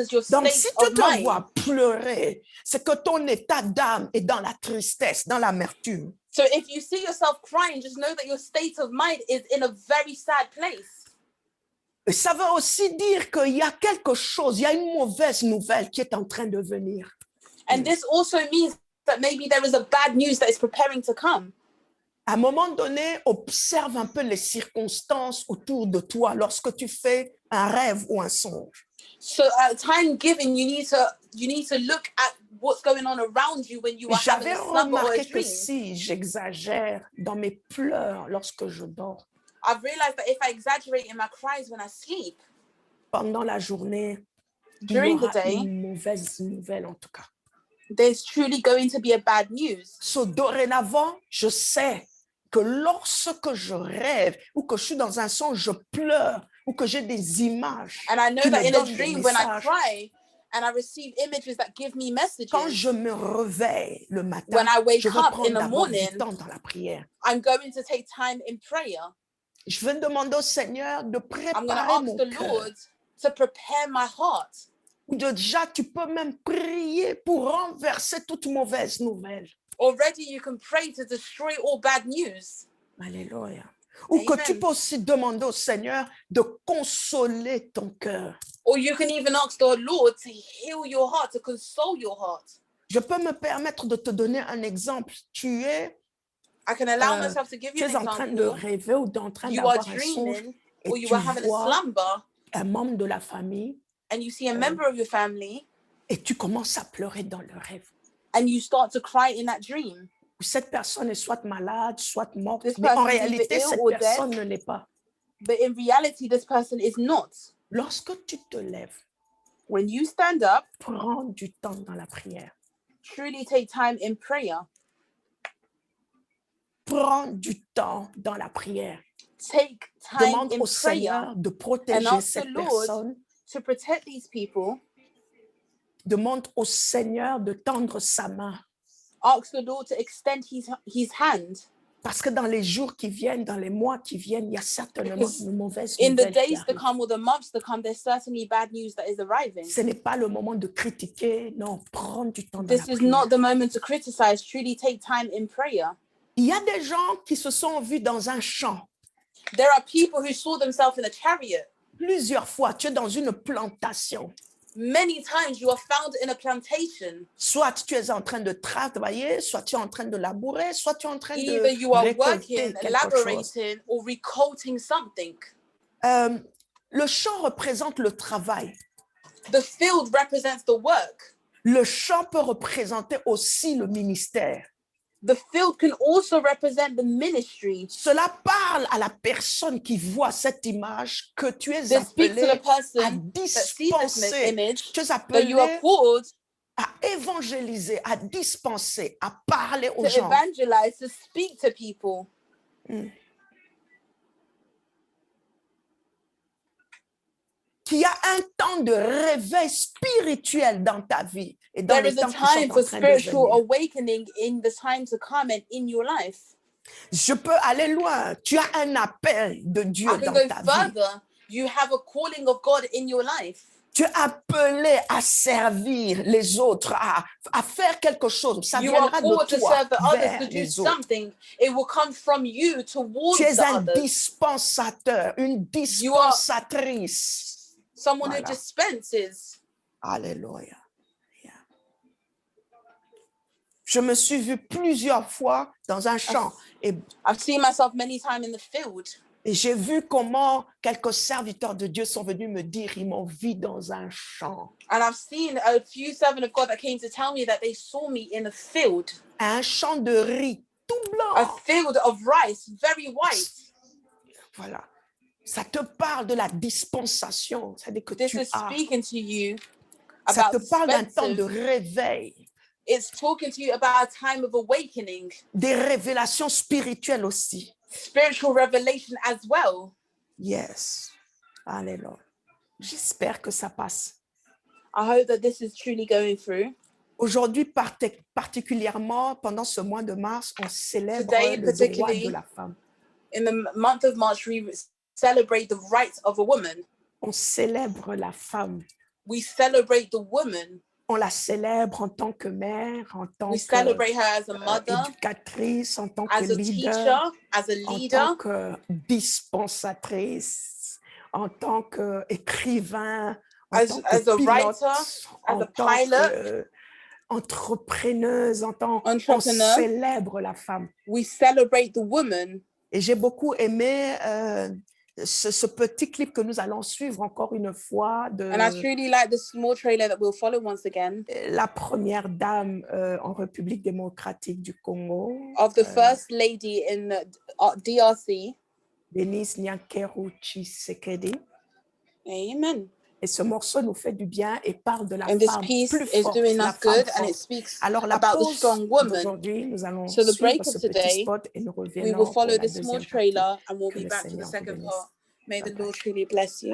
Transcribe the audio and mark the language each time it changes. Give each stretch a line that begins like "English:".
French: Donc, si tu te vois pleurer, c'est que ton état d'âme est dans la tristesse, dans l'amertume.
English: So if you see yourself crying, just know that your state of mind is in a very sad place.
French: Et ça veut aussi dire qu'il y a quelque chose, il y a une mauvaise nouvelle qui est en train de venir.
English: And this also means that maybe there is a bad news that is preparing to come.
French: À un moment donné, observe un peu les circonstances autour de toi lorsque tu fais un rêve ou un songe.
English: So at time given, you need to look at what's going on around you when you are having a slumber or a dream.
French: J'avais remarqué que si j'exagère dans mes pleurs lorsque je dors,
English: I've realized that if I exaggerate in my cries when I sleep,
French: pendant la journée,
English: during the day,
French: une mauvaise nouvelle en tout cas.
English: There's truly going to be a bad news.
French: So dorénavant, je sais que lorsque je rêve ou que je suis dans un songe, je pleure ou que j'ai des images.
English: And I know that in a dream, when I cry and I receive images that give me messages.
French: Quand je me réveille le matin,
English: when I wake
French: je vais
English: up
French: prendre
English: in the morning,
French: du temps dans la prière.
English: I'm going to take time in prayer.
French: Je vais demander au Seigneur de préparer mon cœur.
English: I'm going to ask the Lord to prepare my heart.
French: Déjà, tu peux même prier pour renverser toute mauvaise nouvelle.
English: Already, you can pray to destroy all bad news.
French: Alléluia. Ou que tu peux aussi demander au Seigneur de consoler ton cœur.
English: Or you can even ask the Lord to heal your heart, to console your heart.
French: Je peux me permettre de te donner un exemple. Tu es
English: I can allow myself to give you an
French: en train de rêver ou en train d'avoir un songe et
English: or you are having a slumber,
French: un membre de la famille
English: and you see a member of your family,
French: et tu commences à pleurer dans le rêve.
English: And you start to cry in that dream.
French: Cette personne est soit malade, soit morte, mais en réalité, cette personne ne l'est pas.
English: But in reality, this person is not.
French: Lorsque tu te lèves,
English: when you stand up,
French: prends du temps dans la prière.
English: Truly take time in prayer.
French: Prends du temps dans la prière.
English: Take time
French: Demande
English: in
French: au Seigneur de protéger cette personne.
English: To protect these people.
French: Demande au Seigneur de tendre sa main.
English: Ask the Lord to extend his hand.
French: Parce que dans les jours qui viennent, dans les mois qui viennent, il y a certainement une mauvaise nouvelle.
English: In the days to come or the months to come, there's certainly bad news that is arriving.
French: Ce n'est pas le moment de critiquer, non, prends du temps dans la prière.
English: This is not the moment to criticize. Truly take time in prayer.
French: Il y a des gens qui se sont vus dans un champ.
English: There are people who saw themselves in a chariot.
French: Plusieurs fois, tu es dans une plantation.
English: Many times you are found in a plantation.
French: Soit tu es en train de travailler, soit tu es en train de labourer, soit tu es en train
English: Either
French: de
English: you are
French: récolter
English: working,
French: quelque chose.
English: Or recolting something.
French: Le champ représente le travail.
English: The field represents the work.
French: Le champ peut représenter aussi le ministère.
English: The field can also represent the ministry.
French: Cela parle à la personne qui voit cette image que tu es appelé à dispenser, tu es appelé à évangéliser, à dispenser, à parler aux gens.
English: Evangelize, to speak to people.
French: Qu'il y a un temps de réveil spirituel dans ta vie et dans les temps qui sont en train de
English: spiritual awakening in the time to come and in your life.
French: Je peux aller loin. Tu as un appel de Dieu dans ta vie.
English: You have a calling of God in your life.
French: Tu es appelé à servir les autres, à faire quelque chose. Ça viendra de toi vers les autres.
English: It will come from you towards
French: tu es un dispensateur, une dispensatrice.
English: Someone who dispenses.
French: Alléluia.
English: Yeah.
French: Je me suis vue plusieurs fois dans un champ.
English: I've seen myself many times in the field.
French: Et j'ai vu comment quelques serviteurs de Dieu sont venus me dire ils m'ont vu dans un champ.
English: And I've seen a few servants of God that came to tell me that they saw me in a field.
French: Un champ de riz tout blanc.
English: A field of rice, very white.
French: Voilà. Ça te parle de la dispensation. C'est-à-dire que
English: This is speaking to you
French: ça te parle d'un temps de réveil.
English: It's talking to you about a time of awakening.
French: Des révélations spirituelles aussi.
English: Spiritual revelation as well. Yes.
French: Alléluia. J'espère que ça passe.
English: I hope that this is truly going through.
French: Aujourd'hui, particulièrement pendant ce mois de mars, on célèbre le droit de la femme.
English: In the month of March, we celebrate the rights of a woman.
French: On célèbre la femme.
English: We celebrate the woman.
French: On la célèbre en tant que mère, en tant qu'éducatrice, en tant que leader, en tant que dispensatrice, en tant qu'écrivain, en tant que pilote, en tant qu'entrepreneuse, on célèbre la femme.
English: We celebrate the woman.
French: Et j'ai beaucoup aimé ce petit clip que nous allons suivre encore une fois de
English: And I truly like the small trailer that we'll follow once again.
French: La première dame en République démocratique du Congo.
English: Of the first lady in DRC.
French: Denise Nyakeru Tshisekedi. Amen. Et ce morceau nous fait du bien et parle de la femme plus forte, la femme forte. Alors la pause d'aujourd'hui, nous allons suivre ce petit spot et nous reviendrons
English: we will follow
French: pour la
English: the small
French: deuxième
English: trailer
French: partie.
English: and we'll be back to the second part. May the Lord truly bless you.